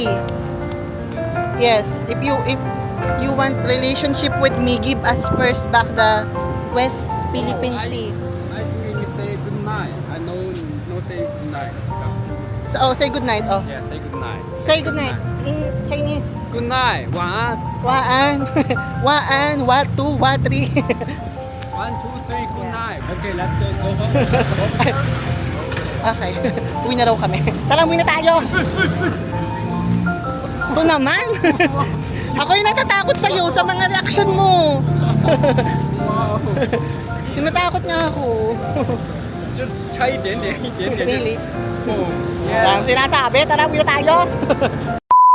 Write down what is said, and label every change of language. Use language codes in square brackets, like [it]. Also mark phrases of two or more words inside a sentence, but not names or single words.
[en] Yes, if you want relationship with me, give us first back the West Philippine Sea. I think you say good night. I know no say good night. So, say good night. Oh, Yeah, say good night. say good night in Chinese. Good night. [zh] 晚安. Waan, waan, watu, watri. [en] 1, 2, 3, good night. Okay, let's go. Go home. [tl] Okay, uwi na raw kami. Tara, uwi na tayo. Ito naman. Ako yung natatakot sa'yo sa mga reaction mo. Tinatakot nga ako. [zh] 就差一点点，一点点就 [en] Really? 哦 [tl] Parang sinasabi, tara, uwi na tayo.